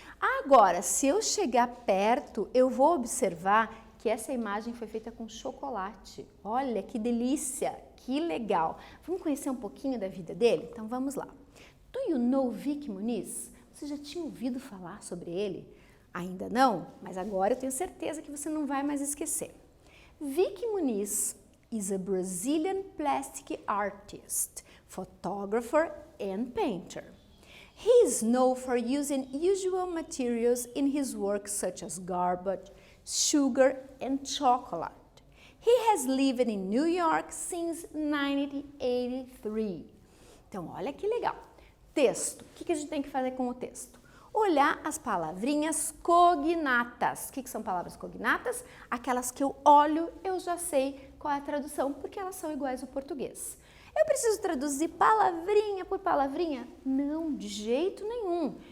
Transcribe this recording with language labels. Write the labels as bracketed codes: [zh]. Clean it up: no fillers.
[pt] Agora, se eu chegar perto, eu vou observar que essa imagem foi feita com chocolate. Olha que delícia, que legal. Vamos conhecer um pouquinho da vida dele? Então vamos lá. [en] Do you know Vicky Muniz? [pt] Você já tinha ouvido falar sobre ele? Ainda não? Mas agora eu tenho certeza que você não vai mais esquecer. [en] Vicky Muniz is a Brazilian plastic artist, photographer and painter. He is known for using usual materials in his work such as garbage, sugar and chocolate. He has lived in New York since 1983. [pt] Então, olha que legal. Texto. O que a gente tem que fazer com o texto? Olhar as palavrinhas cognatas. O que são palavras cognatas? Aquelas que eu olho, eu já sei qual é a tradução, porque elas são iguais ao português. Eu preciso traduzir palavrinha por palavrinha? Não, de jeito nenhum.